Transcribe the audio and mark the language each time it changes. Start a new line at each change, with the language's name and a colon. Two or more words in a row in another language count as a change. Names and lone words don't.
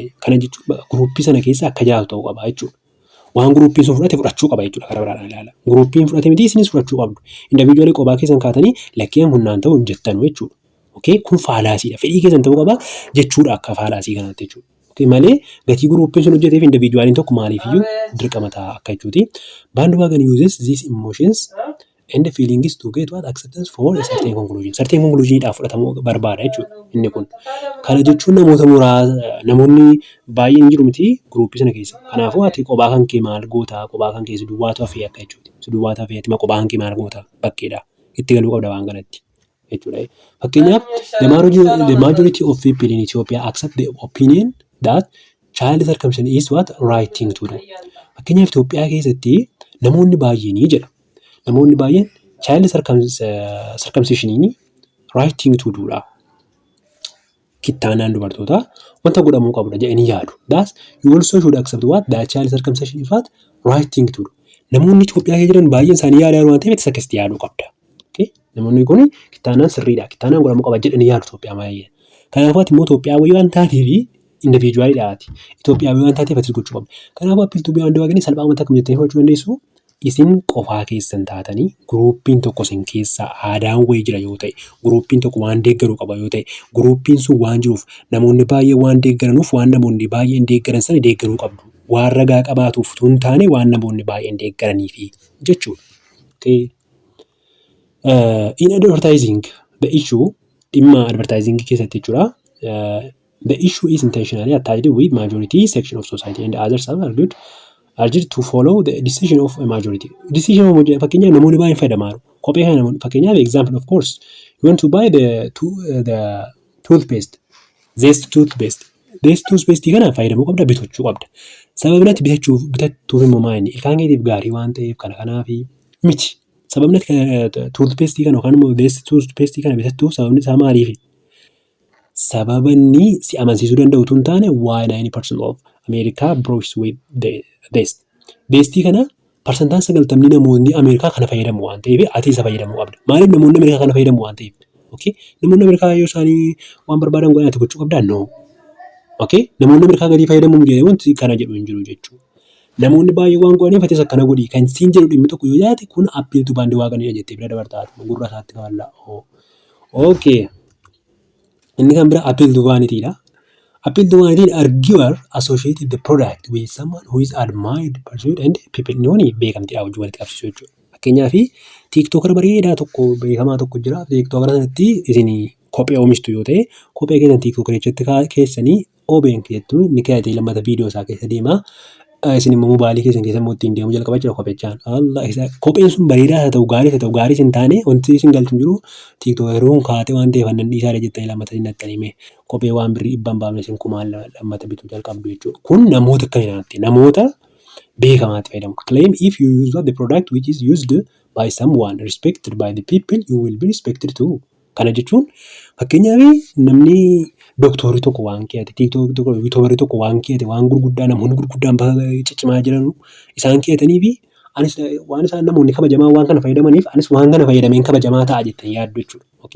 Oromo: Kana jechuun gruuppii sana keessa akka jiraatu ta'uu qaba jechuudha. Waan gruuppiin sun fudhate fudhachuu qaba jechuudha karaa biraadhaan ilaala. Gruuppiin fudhate miti isinis fudhachuu qabdu. Individuaalii kophaa keessan kaatanii lakkeen humnaan ta'uu hin jettanu jechuudha. Okay? Kun faalaasiidha. Fedhii keessan ta'uu qaba jechuudha akka faalaasii kanaatti jechuudha. Okay? Malee gatii gruuppiin sun hojjeteef individuaaliin tokko maaliifiyyuu dirqama ta'a akka jechuuti.
English: Bandwagon uses these emotions and feelings to get what acceptance for a certain conclusion. Certain conclusionidhaaf
Oromo: fudhatamuu barbaada jechuudha inni kun. Kana jechuun namoonni baay'een jiru miti gruuppii sana keessa. Kanaafuu ati kophaa kan kee maal goota, kophaa kan kee si duwwaatu hafee akka jechuuti. Si duwwaatu hafee ati kophaa kan kee maal goota bakkeedha. Itti galuu qabda waan kanatti jechuudha.
English: Fakkeenyaaf the majority of people in Ethiopia accept the opinion that child circumcision is what right thing to do.
Oromo: Fakkeenyaaf Itoophiyaa keessatti namoonni baay'een jedha. Namoonni baay'een
English: child circumcision right thing to do
Oromo: dha. Kittaanaan dubartootaa wanta godhamuu qabudha jedhanii yaadu.
English: Thus you also should accept what that child circumcision is what right thing to do.
Oromo: Namoonni Itoophiyaa keessa jiran baay'een isaanii yaadaan waan ta'eef isa keessatti yaaduu qabda. Okay? Namoonni kun kittaanaan sirriidha. Kittaanaan godhamuu qaba jedhanii yaadu Itoophiyaa baay'een. Kanaafuu ati immoo Itoophiyaa wayii waan taateef individuaalidhaati. Itoophiyaa wayii waan taateef ati gochuu qabda. Kanaafuu appiiltuu Bandwagon salphaamatti akkam jettanii fudhachuu dandeessu. Isin qofaa keessan taatanii gruuppiin tokko isin keessa aadaan wayii jira yoo ta'e, gruuppiin tokko waan deeggaruu qaba yoo ta'e, gruuppiin sun waan jiruuf namoonni baay'een waan deeggaranuuf waan namoonni baay'een deeggaran sana deeggaruu qabdu. Waan ragaa qabaatuuf tun taane waan namoonni baay'een deeggaraniifi jechuudha.
English: Okay. In advertising, the issue
Oromo: dhimma advertising keessatti jechuudha.
English: The issue is intentionally attached with majority section of society and others have argued to follow the decision of a majority. Decision of majority
Oromo: fakkeenyaaf namoonni baay'een fayyadamaa kophee kana namoonni fakkeenyaaf
English: example of course you want to buy the toothpaste.
Oromo: Zest toothpaste kana fayyadamuu qabda bitachuu qabda. Sababnatti bitatuuf immoo maayini ilkaan keetiif gaarii waan ta'eef kanaafi miti. Sababnatti toothpaste kana yookaan immoo zest toothpaste kana bitatuuf sababni isaa maaliifi? Sababanni si amansiisuu danda'u tun taane
English: why 90% of America brush with the best.
Oromo: Bestii kana parsantaan 90 namoonni Ameerikaa kana fayyadamu waan ta'eef ati isa fayyadamuu qabda. Maaliif namoonni Ameerikaa kana fayyadamu waan ta'eef? Okay? Namoonni Ameerikaa yoo isaanii waan barbaadan godhan ati gochuu qabdaa?
English: No. Okay?
Oromo: Namoonni Ameerikaa gadii fayyadamuun jedhee wanti kana jedhu hin jiru jechuudha. Namoonni baay'ee waan godhaniif atis akkana godhi kan siin jedhu dhimmi tokko yoo yaate kun appiiltuu Bandwagonidha jettee bira dabartaati. Gurra isaatti kaawallaa. Okay. Inni kan bira appiiltuu Vanity.
English: Appeal Vanity arguer associated the product with someone who is admired, pursued and people known
Oromo: beekamtiidha wajjin walitti qabsiisu jechuudha. Fakkeenyaaf TikToker bareedaa tokko beekamaa tokko jira. TikToker sanatti isin kophee oomishtu yoo ta'e kophee keessan TikTokerichatti keessanii OBN keessattu ni kaa'atee lammata viidiyoo isaa keessa deema. Isin immoo mobaayilii keessan keessa immoo ittiin deemuu jalqabaa jira kophechaan. Kopheen sun bareedaa haa ta'u gaarii hin taane wanti isin galchu jiru TikTokeruun kaatee waan ta'eef annan dhiisaa jettanii lammata hin naqxanime. Kophee waan birrii dhibban baafne isin kumaan lammata bituu jalqabdu jechuudha. Kun namoota akkamitti namoota beekamaatti fayyadamu.
English: Claim if you use the product which is used by someone respected by the people you will be respected too.
Oromo: Kana jechuun fakkeenyaaf namni doktorii tokko waan keeyate TikTokerii tokko waan keeyate waan gurguddaa namoonni gurguddaan ciccimaa jiran isaan keeyatanii fi anis waan isaan namoonni kabajamaa waan kana fayyadamaniif anis waan kana fayyadameen kabajamaa ta'a jettanii yaaddu jechuudha. Okay?